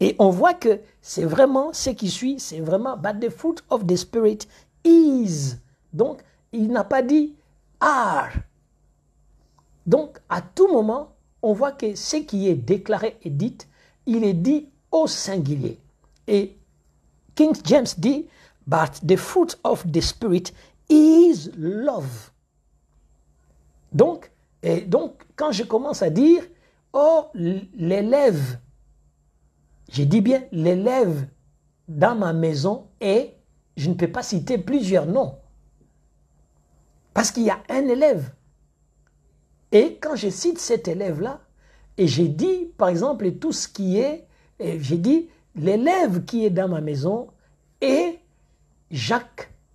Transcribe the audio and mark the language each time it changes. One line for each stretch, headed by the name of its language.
French: Et on voit que c'est vraiment ce qui suit, c'est vraiment «
English: But the fruit of the Spirit is ».
French: Donc, il n'a pas dit «
English: are ».
French: Donc, à tout moment, on voit que ce qui est déclaré et dit, il est dit au singulier. Et King James dit,
English: but the fruit of the Spirit is love.
French: Donc, quand je commence à dire, oh, l'élève, je dis bien l'élève dans ma maison et je ne peux pas citer plusieurs noms. Parce qu'il y a un élève. Et quand je cite cet élève-là, et j'ai dit, par exemple, tout ce qui est, j'ai dit, l'élève qui est dans ma maison est Jacques.